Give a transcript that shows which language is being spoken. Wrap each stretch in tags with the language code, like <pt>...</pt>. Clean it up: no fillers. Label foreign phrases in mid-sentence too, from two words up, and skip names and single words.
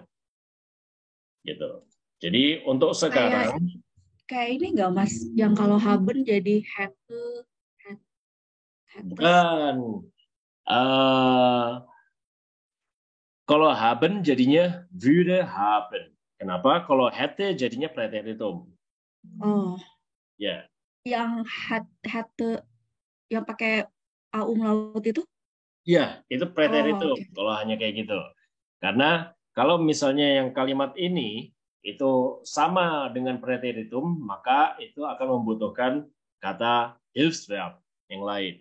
<id>Gitu. Jadi untuk sekarang kayak ini nggak Mas, yang kalau haben jadi hätte. Bukan. Kalau haben jadinya</id> <de>würde haben.</de> <id>Kenapa? Kalau hätte jadinya Präteritum. Oh. Ya. Yang hatte yang pakai A umlaut itu? Ya, itu Oh, preteritum oke. kalau hanya kayak gitu. Karena kalau misalnya yang kalimat ini itu sama dengan preteritum, maka itu akan membutuhkan kata Hilfsverb yang lain.</id>